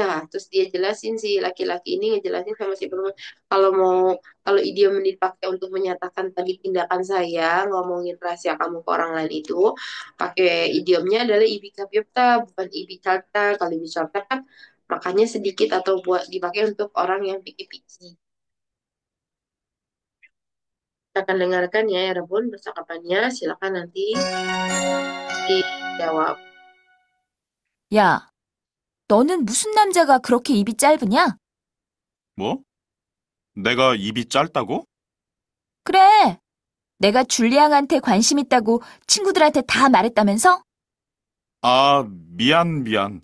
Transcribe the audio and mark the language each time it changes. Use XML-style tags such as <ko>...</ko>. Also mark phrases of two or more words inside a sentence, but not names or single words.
<id>Terus dia jelasin si laki-laki ini ngejelasin sama si perempuan kalau mau kalau idiom ini dipakai untuk menyatakan tadi tindakan saya ngomongin rahasia kamu ke orang lain itu pakai idiomnya adalah Ibika Biopta bukan Ibicata. Kalau Ibicata kan makanya sedikit atau buat dipakai untuk orang yang piki-piki. Kita akan dengarkan ya Rebun percakapannya. Silakan nanti dijawab.</id> <ko>야, 너는 무슨 남자가 그렇게 입이 짧으냐? 뭐? 내가 입이 짧다고? 그래, 내가 줄리앙한테 관심 있다고 친구들한테 다 말했다면서? 아, 미안.</ko>